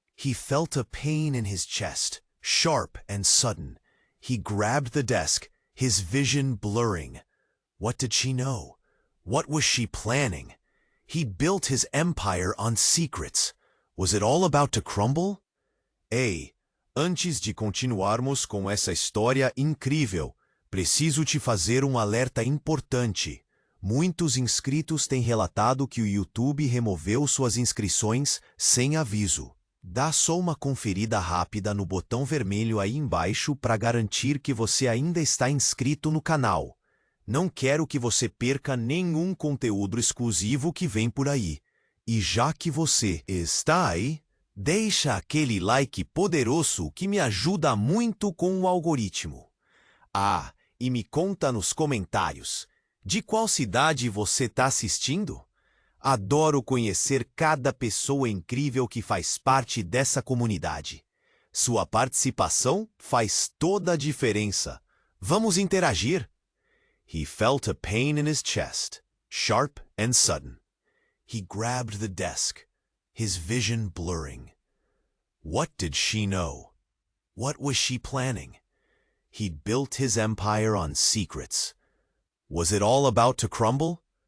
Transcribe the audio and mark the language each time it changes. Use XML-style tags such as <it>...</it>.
<en>He felt a pain in his chest, sharp and sudden. He grabbed the desk, his vision blurring. What did she know? What was she planning? He'd built his empire on secrets. Was it all about to crumble?</en> <pt>"Ei, antes de continuarmos com essa história incrível, preciso te fazer alerta importante. Muitos inscritos têm relatado que o YouTube removeu suas inscrições sem aviso. Dá só uma conferida rápida no botão vermelho aí embaixo para garantir que você ainda está inscrito no canal. Não quero que você perca nenhum conteúdo exclusivo que vem por aí. E já que você está aí, deixa aquele like poderoso que me ajuda muito com o algoritmo. Ah, e me conta nos comentários, de qual cidade você está assistindo? Adoro conhecer cada pessoa incrível que faz parte dessa comunidade. Sua participação faz toda a diferença. Vamos interagir.</pt> <en>He felt a pain in his chest, sharp and sudden. He grabbed the desk, his vision blurring. What did she know? What was she planning? He'd built his empire on secrets. Was it all about to crumble?</en>